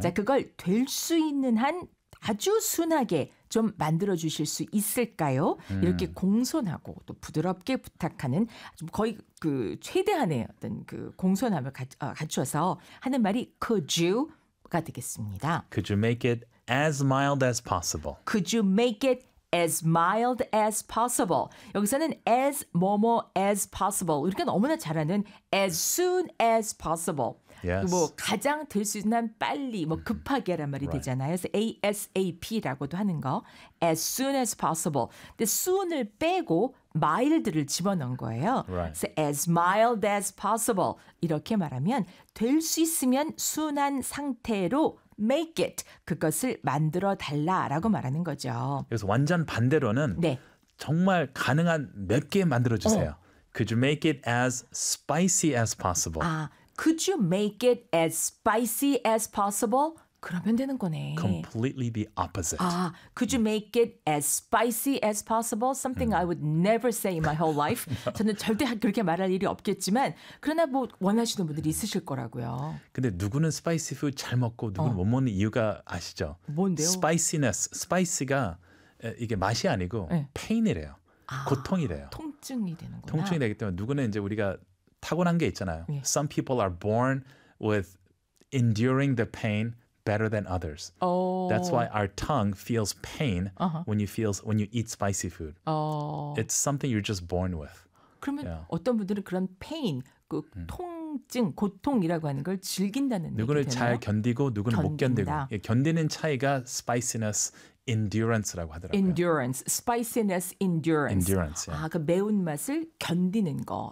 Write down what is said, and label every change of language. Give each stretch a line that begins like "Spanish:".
Korean: 자, 그걸 될 수 있는 한 아주 순하게 좀 만들어 주실 수 있을까요? 이렇게 공손하고 또 부드럽게 부탁하는 좀 거의 그 최대한의 어떤 그 공손함을 갖춰서 하는 말이
English: could you
Korean: 가 되겠습니다.
English: Could you make it as mild as possible? Could you make it as mild as possible.
Korean: 여기서는
English: as 뭐뭐 as possible.
Korean: 우리가 너무나 잘 아는
English: as soon as possible. Yes.
Korean: 뭐 가장 될 수 있는 한 빨리 뭐 급하게란 말이
English: right.
Korean: 되잖아요. 그래서 ASAP라고도 하는 거.
English: As soon as possible.
Korean: 근데 soon을 빼고 mild를 집어넣은 거예요.
English: Right.
Korean: 그래서
English: as mild as possible.
Korean: 이렇게 말하면 될 수 있으면 순한 상태로
English: make it
Korean: 그것을 만들어 달라라고 말하는 거죠. 그래서 완전 반대로는 네. 정말 가능한 맵게 만들어 주세요.
English: Could you make it as spicy as possible? 아, could you make it as spicy as possible?
Korean: 그러면 되는 거네.
English: Completely the opposite. 아, could you make it as spicy as possible? Something I would never say in my whole life.
Korean: 저는 절대 그렇게 말할 일이 없겠지만 그러나 뭐 원하시는 분들이 있으실 거라고요. 근데 누구는
English: spicy food
Korean: 잘 먹고 누구는 못 먹는 이유가 아시죠? 뭔데요? Spiciness. Spicy가 이게 맛이 아니고 네. pain이래요. 고통이래요. 통증이 되는 거나. 통증이 되기 때문에 누구는 이제 우리가 타고난 게 있잖아요. 예.
English: Some people are born with enduring the pain better than others. Oh. That's why our tongue feels pain when you eat spicy food. Oh. It's something you're just born with.
Korean: 그러면
English: yeah.
Korean: 어떤 분들은 그런 pain, 그 통증, 고통이라고 하는 걸 즐긴다는 누구는 잘 견디고 누구는 견딘다. 못 견디고. 예, 견디는 차이가
English: spiciness, endurance
Korean: 라고 하더라고요.
English: Endurance, spiciness, endurance. Endurance. Yeah.
Korean: 아, 그 매운 맛을 견디는 거.